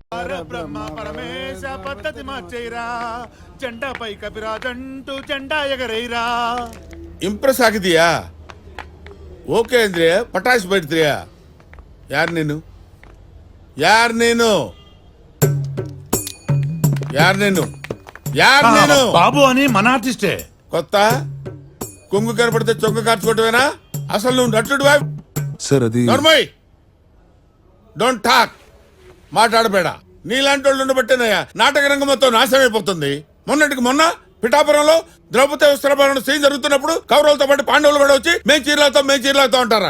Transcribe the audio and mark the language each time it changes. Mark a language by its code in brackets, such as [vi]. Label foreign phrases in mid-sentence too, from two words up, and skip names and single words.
[te] పరబ్రహ్మ పరమేశ పద్ధతి మార్చేరా జెండాపై కపిరాజంటూ జెండా ఎగరేరా. [kn] ಇಂಪ್ರೆಸ್ ಆಗಿದೀಯಾ? ಓಕೆ ಅಂದ್ರೆ ಪಟಾಸ್ ಬಿಡ್ತೀಯಾ? ಯಾರು ನೀನು? ಯಾರು ನೀನು? ಯಾರು ನೀನು? ಯಾರು ನೀನು? [te] బాబు అని మన ఆర్టిస్టే. కొత్త కొంగు కనపడితే చొంగ కార్చుకోవటమేనా? అసలు నువ్వు నటుడువా? సార్ అది [en] నర్మయ్, don't talk. మాట్లాడబేడ. [te] నీలాంటి వాళ్ళు ఉండబట్టేనయ్యా నాటక రంగం మొత్తం నాశనం అయిపోతుంది. మొన్నటికి మొన్న పిఠాపురంలో ద్రౌపది వస్త్రాభరణ సీన్ జరుగుతున్నప్పుడు కౌరవులతో పాటు పాండవులు కూడా వచ్చి మేము చీరలతో అంటారా?